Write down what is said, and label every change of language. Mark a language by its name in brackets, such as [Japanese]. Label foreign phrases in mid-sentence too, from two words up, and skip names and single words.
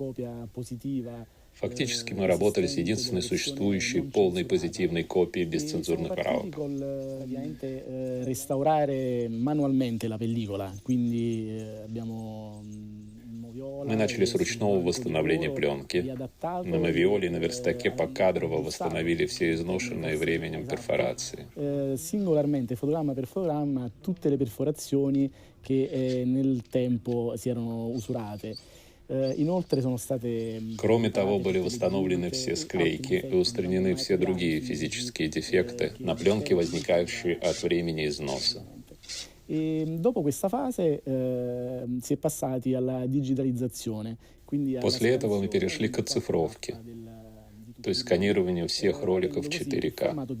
[Russian] Фактически мы работали с единственной существующей полной позитивной копией без цензурных правок. Мы начали с ручного восстановления пленки. На мовиоле и на верстаке покадрово восстановили все изношенные временем перфорации. [Italian] Singolarmente, fotogramma per fotogramma, tutte le perforazioni che nel tempo si erano usurate. [Russian] Кроме того, были восстановлены все склейки и устранены все другие физические дефекты на пленке, возникающие от времени износа. После этого мы перешли к оцифровке, то есть сканированию всех роликов в 4К.